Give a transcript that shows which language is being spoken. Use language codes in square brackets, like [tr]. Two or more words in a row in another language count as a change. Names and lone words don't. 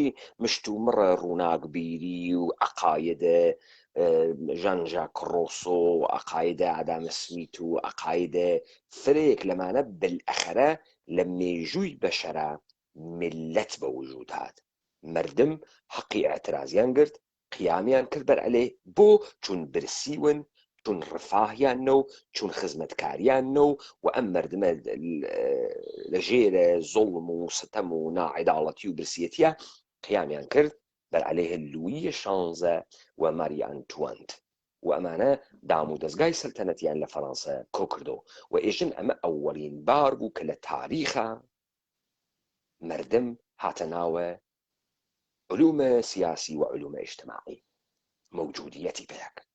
[ckb] مشتومڕە ڕووناکبیری و عەقایدە ژان ژاک ڕۆسۆ و عەقایدە ئادام سمیت و عەقایدە فرەیەک لەمانە بەلئەخەرە لە مێژووی بەشەرە ملت بە وجود هات، مردم حەقی ئەترازیان گرت، قیامیان کرد بەر ئەلێ بۆ چون برسیون چون ڕفاهیانە و چون خزمەتکاریانە و ئەم مردمە لە ژێرە زۆڵم و ستەم و ناعیداڵەتی و برسیەتیە قیامیان کرد بەر عەلەیه لویی شانزە و ماری ئەنتوانت و ئەمانە دام و دەستگای سەلتەنەتیان لە فەڕەنسا کۆ کردەوە و ئێژن ئەمە ئەوەڵین بار بوو کە لە تاریخە مردم هاتە ناوە علومە سیاسی و علومە ئیجتماعی موجودیەتی پێک